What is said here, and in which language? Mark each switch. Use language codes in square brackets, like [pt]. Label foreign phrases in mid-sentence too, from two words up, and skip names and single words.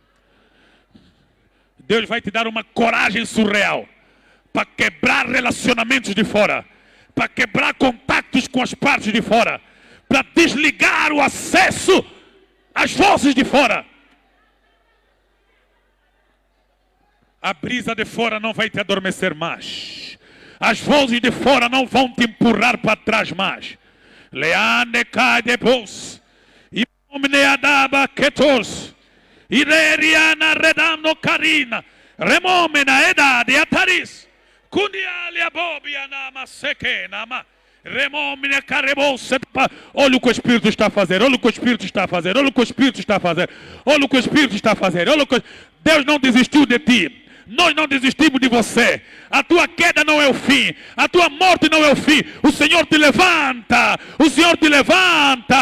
[pt] Deus vai te dar uma coragem surreal para quebrar relacionamentos de fora, para quebrar contactos com as partes de fora, para desligar o acesso às vozes de fora. A brisa de fora não vai te adormecer mais. As vozes de fora não vão te empurrar para trás mais. Leane cadebos, e omneadaba ketos. Ireriana redamno carina, remomena edade ataris, cundialia bobia nama sequenama, remomena carebouça. Olha o que o Espírito está a fazer, olha o que o Espírito está a fazer, olha o que o Espírito está a fazer, olha o que o Espírito está a fazer, olha o que... Deus não desistiu de ti. Nós não desistimos de você. A tua queda não é o fim. A tua morte não é o fim. O Senhor te levanta. O Senhor te levanta.